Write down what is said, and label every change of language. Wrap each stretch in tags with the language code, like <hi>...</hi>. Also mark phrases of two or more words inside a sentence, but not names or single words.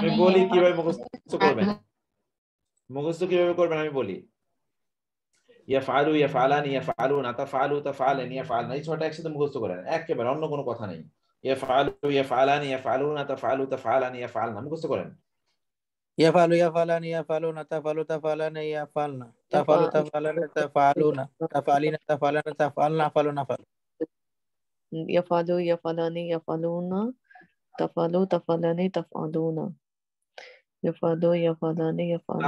<bn>আমি বলি কিভাবে মুখস্থ করবেন, মুখস্থ কিভাবে করবেন আমি বলি।</bn> <ar>يَفْعَلُ يَفْعَلَانِ يَفْعَلُونَ تَفْعَلُ تَفْعَلَانِ يَفْعَلْنَ,</ar> <bn>এই ছয়টা একসাথে মুখস্থ করেন একেবারে, অন্য কোনো কথা নেই।</bn> <ar>يَفْعَلُ يَفْعَلَانِ يَفْعَلُونَ تَفْعَلُ تَفْعَلَانِ يَفْعَلْنَ,</ar> <bn>মুখস্থ করেন।</bn> <ar>يَفْعَلُ يَفْعَلَانِ يَفْعَلُونَ تَفْعَلُ تَفْعَلَانِ يَفْعَلْنَ تَفْعَلُ تَفْعَلَانِ تَفْعَلُونَ تَفْعَلِينَ تَفْعَلَانِ تَفْعَلْنَ أَفْعَلُنَا أَفْعَل. يَفْعَلُ يَفْعَلَانِ يَفْعَلُونَ تَفْعَلُ تَفْعَلَانِ تَفْعَلُونَ يَفْعَلُ يَفْعَلَانِ يَفْعَلُونَ</ar>